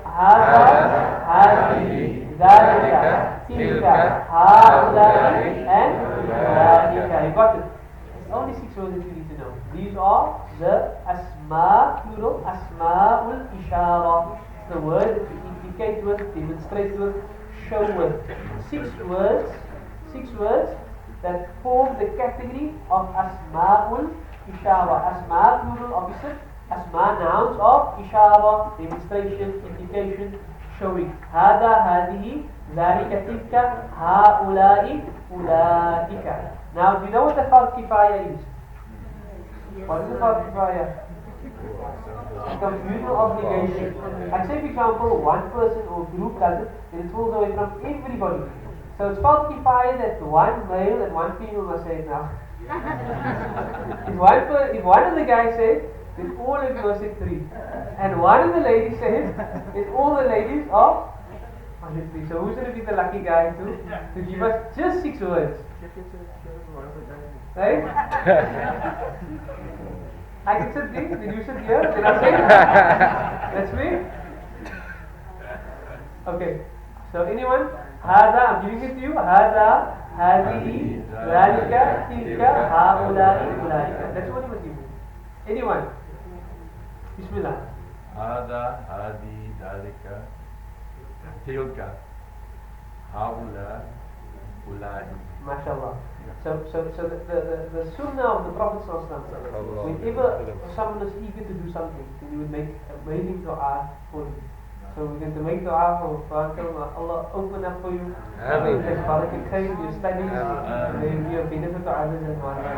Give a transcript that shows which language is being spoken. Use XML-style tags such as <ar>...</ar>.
<ar>هذا هذه ذلك تلك هؤلاء and أولئك.</ar> <en>You got it? It's only 6 words that you need to know. These are the asma, plural, asma'ul isharah. The word that you indicate with, demonstrate with, show with. 6 words that form the category of asma'ul isharah. Asma, plural, opposite. Asma, nouns of isharah, demonstration, indication, showing.</en> <ar>هذا هذه ذلك تلك هؤلاء أولئك.</ar> <en>Now, do you know what the fard kifaya is? What is the fard kifaya? Communal obligation. Like say, for example, one person or group does it, then it falls away from everybody. So it's fard kifaya that one male and one female must say it now. If one of the guys says, then all of you must say 3. And one of the ladies says, then all the ladies are 103. So who's going to be the lucky guy to give us just 6 words? Right? I can sit there, did you sit here? Did I say? That's me? Okay. So anyone? هذا, I'm giving it to you.</en> <ar>هذا, هذه, ذلك, تلك, هؤلاء, أولئك.</ar> <en>That's what he was giving. Anyone? Bismillah.</en> <ar>هذا هذه ذلك تلك هؤلاء أولئك.</ar> <en>MashaAllah. So the sunnah of the Prophet ﷺ, whenever someone is eager to do something, then he would make amazing dua for him. So we're going to make dua for Uncle. Allah open up for you. Take barakah in your studies. May you be a benefit to others as well.</en>